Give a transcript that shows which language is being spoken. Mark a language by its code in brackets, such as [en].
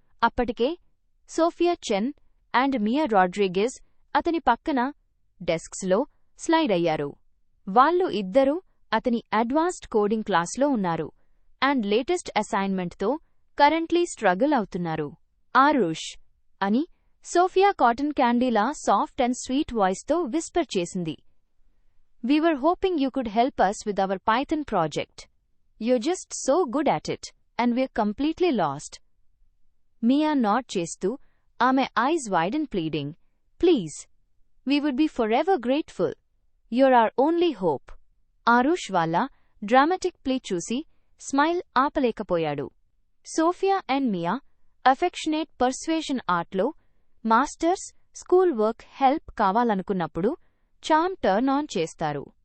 [te] అప్పటికే Sophia Chen and మియా రాడ్రిగెజ్ అతని పక్కన డెస్క్స్లో స్లైడ్ అయ్యారు. వాళ్ళు ఇద్దరూ అతని అడ్వాన్స్డ్ కోడింగ్ క్లాస్లో ఉన్నారు అండ్ లేటెస్ట్ అసైన్మెంట్తో కరెంట్లీ స్ట్రగుల్ అవుతున్నారు. ఆరుష్ అని Sophia cotton క్యాండీలా soft and sweet వాయిస్తో Whisper చేసింది. [en] We were hoping you could help us with our Python project. You're just so good at it, and we're completely lost. Mia [te] nod చేస్తూ ఆమె [en] eyes wide and pleading. Please. We would be forever grateful. You're our only hope. [te] Aarush వాళ్ళ dramatic plea చూసి smile ఆపలేకపోయాడు. Sophia and Miyan affectionate పర్స్వేషన్ ఆర్ట్లో masters. School work help కావాలనుకున్నప్పుడు చామ్ turn on చేస్తారు.